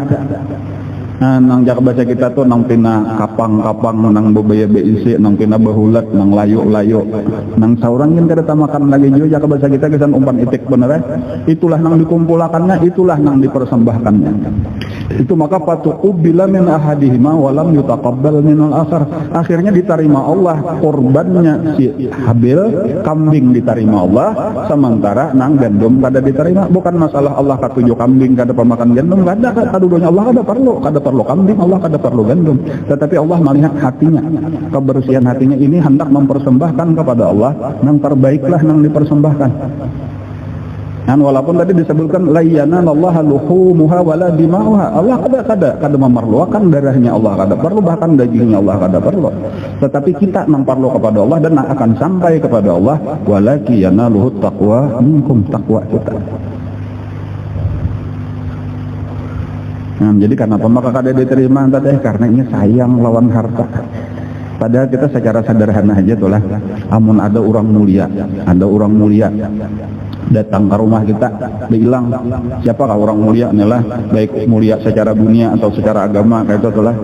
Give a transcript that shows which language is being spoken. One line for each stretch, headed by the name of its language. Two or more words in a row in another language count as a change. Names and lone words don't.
Banjar: Nah, nang jak baca kita tuh nang pina kapang-kapang, nang bebaya beisi, nang pina bahulat, nang layu-layu, nang saurang yang kada makan lagi juga jak baca kita kesan umpan itik bener. Itulah nang dikumpulakannya, itulah nang dipersembahkannya.
Indonesian: Itu maka
Arabic: فتقبل من أحدهما ولم يتقبل من الآخر.
Banjar: Akhirnya diterima Allah korbannya si Habil, kambing diterima Allah, sementara nang gandum kada diterima. Bukan masalah Allah katuju kambing kada pemakan gandum, kada kadudunya Allah kada perlu kambing, Allah kada perlu gandum.
Indonesian: Tetapi Allah melihat hatinya, kebersihan hatinya ini hendak mempersembahkan kepada Allah, nang terbaiklah nang dipersembahkan.
Banjar: Dan walaupun tadi disebutkan
Arabic: لن ينال الله لحومها ولا دماؤها,
Banjar: Allah kada memerlukan darahnya, Allah kada perlu, bahkan dagingnya Allah kada perlu.
Indonesian: Tetapi kita nang perlu kepada Allah dan akan sampai kepada Allah,
Arabic: ولكن يناله التقوى منكم,
Indonesian: taqwa kita.
Banjar: Nah, jadi kenapa maka kada diterima tadi? Karena ini sayang lawan harta. Padahal kita secara sederhana aja tuh lah, amun ada orang mulia datang ke rumah kita, bilang siapakah orang mulia inilah, baik mulia secara dunia atau secara agama kayak itu lah.